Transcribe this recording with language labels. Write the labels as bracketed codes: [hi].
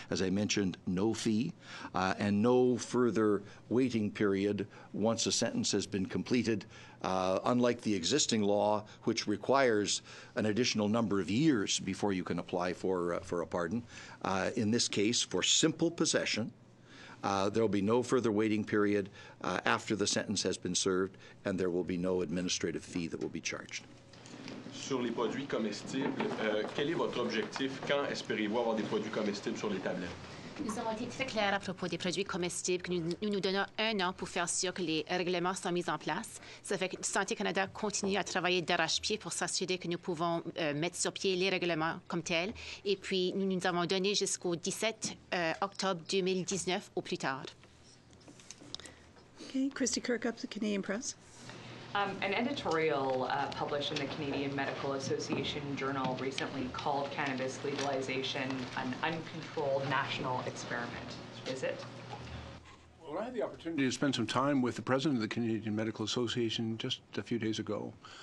[en] As I mentioned, no fee and no further waiting period once a sentence has been completed, unlike the existing law, which requires an additional number of years before you can apply for a pardon. In this case, for simple possession, there will be no further waiting period after the sentence has been served, and there will be no administrative fee that will be charged. [fr] Sur les produits comestibles, quel est votre objectif? Quand espérez-vous avoir des produits comestibles sur les tablettes? Nous avons été très clairs à propos des produits comestibles, que nous donnons 1 an pour faire sûr que les règlements sont mis en place. Ça fait que Santé Canada continue à travailler d'arrache-pied pour s'assurer que nous pouvons mettre sur pied les règlements comme tels. Et puis, nous avons donné jusqu'au 17 octobre 2019 au plus tard. [en] Okay, Christy Kirkup, the Canadian Press. An editorial published in the Canadian Medical Association Journal recently called cannabis legalization an uncontrolled national experiment. Is it? Well, I had the opportunity to spend some time with the president of the Canadian Medical Association just a few days ago.